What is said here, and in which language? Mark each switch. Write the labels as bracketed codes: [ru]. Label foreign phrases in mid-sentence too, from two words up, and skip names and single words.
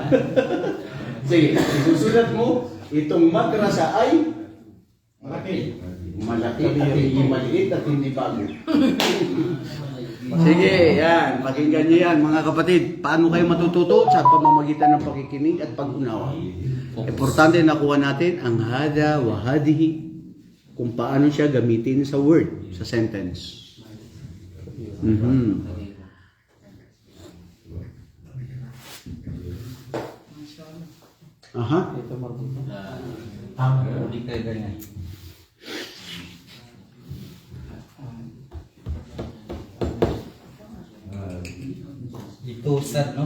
[tl] Sige, isusulat mo, itong madrasa ay... Malaki at hindi maliit at hindi bago. Sige, yan. Pakinggan niyo yan, mga kapatid. Paano kayo matututo? Sa pamamagitan ng pakikinig at pag-unawa. Importante nakuha natin ang [ar] هذا وهذه, [tl] kung paano siya gamitin sa word, sa sentence. Aha. Hindi kayo ganyan. Ito Ustad, no?